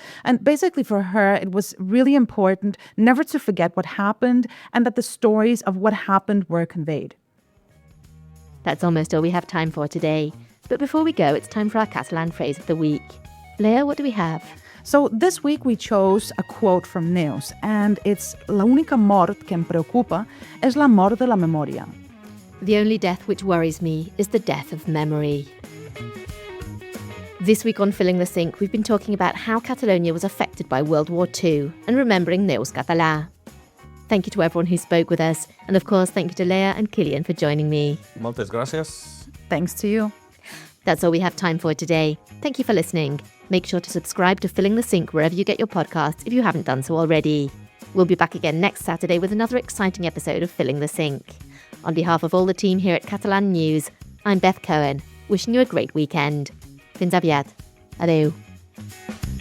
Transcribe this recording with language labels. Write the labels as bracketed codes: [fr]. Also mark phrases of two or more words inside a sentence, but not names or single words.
[en] And basically for her, it was really important never to forget what happened and that the stories of what happened were conveyed. That's almost all we have time for today. But before we go, it's time for our Catalan phrase of the week. Leah, what do we have? So this week we chose a quote from Neus, and it's [ca] La única mort que em preocupa es la mort de la memoria. [en] The only death which worries me is the death of memory. This week on Filling the Sink, we've been talking about how Catalonia was affected by World War II and remembering Neus Català. Thank you to everyone who spoke with us, and of course thank you to Leah and Cillian for joining me. [ca] Moltes gracias. [en] Thanks to you. That's all we have time for today. Thank you for listening. Make sure to subscribe to Filling the Sink wherever you get your podcasts if you haven't done so already. We'll be back again next Saturday with another exciting episode of Filling the Sink. On behalf of all the team here at Catalan News, I'm Beth Cohen, wishing you a great weekend. [ca] Fins aviat. Adeu.